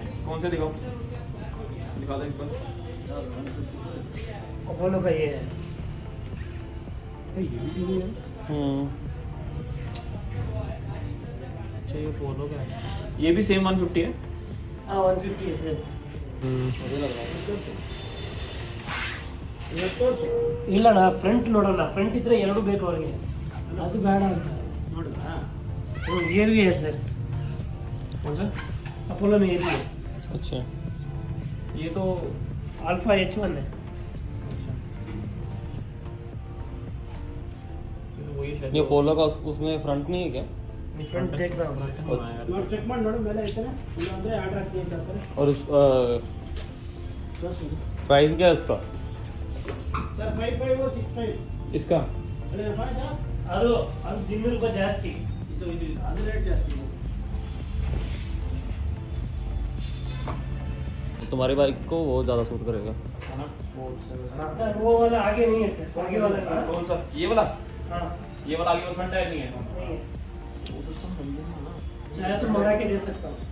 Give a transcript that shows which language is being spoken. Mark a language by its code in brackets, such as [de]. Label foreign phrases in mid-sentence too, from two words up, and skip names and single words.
[hi] कौन से दिखाओ, दिखा दो एक बार। अपोलो का ये है। ये भी सही है। अच्छा ये अपोलो का है। ये भी सेम 150 है। हाँ 150 है सर। मुझे लग रहा है [kn] ಇಲ್ಲ ನಾ ಫ್ರಂಟ್ ನೋಡೋಣ, ಫ್ರಂಟ್ ಇದ್ರೆ ಎರಡು ಬೇಕು ಅವ್ರಿಗೆ, ಅದು ಬೇಡ ಅಂತ ನೋಡಿದ್ರಾ? [hi] ये भी है सर। कौन सा? अपोलो में ये भी है। अच्छा, ये तो अल्फा H1 है। ये तो वही शायद। ये पोलो का उसमें फ्रंट नहीं है क्या? फ्रंट देख रहा हूँ। [kn] ಚೆಕ್ ಮಾಡಿ ನೋಡು ಮೇಲೆ ಐತನ ಇಲ್ಲ ಅಂದ್ರೆ ಆರ್ಡರ್ ಹಾಕಿ ಅಂತ ಸರ್। [hi] और उस प्राइस क्या है इसका? सर 5565 इसका [kn] ಅದು ಅದು 200 ರೂಪಾಯಿ ಜಾಸ್ತಿ, ಅದು ರೇಟ್ ಜಾಸ್ತಿ। [hi] तुम्हारी बाइक को वो ज़्यादा सूट करेगा। सर वो वाला आगे नहीं है सर, आगे वाला नहीं है। कौन सा? ये वाला? हाँ ये वाला आगे वाला फ्रंट टायर नहीं है। नहीं है। वो तो सब मिल जाएगा ना। चाहे तो मंगा के दे सकता हूँ,